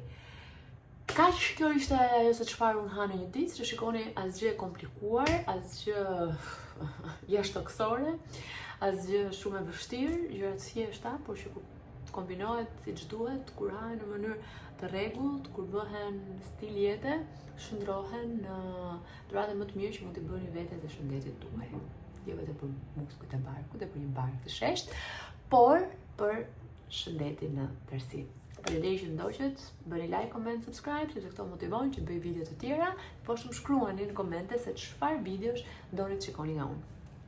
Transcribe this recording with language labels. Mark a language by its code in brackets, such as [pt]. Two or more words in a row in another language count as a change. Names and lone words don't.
[sq] Kaq, kjo ishte ajo se çfarë unë ha në një ditë, që shikoni asgjë e komplikuar, asgjë jashtëtoksore, asgjë shumë e vështirë, gjëra të thjeshta, por që kombinohet siç duhet, kur hahen në mënyrë të rregullt, kur bëhen stil jete, shndrohen në dhuratë më të mirë që mund t'i bëni vetes dhe shëndetit tuaj. Jo vetëm për muskujt e barkut dhe për një bark të sheshtë, por për shëndetin në tërësi. Faleminderit që ndoqët, bëni [en] like, comment, subscribe, [sq] sepse këto motivojnë që bëj video të tjera, po shumë shkruani në komente se çfarë videosh doni të shikoni nga unë.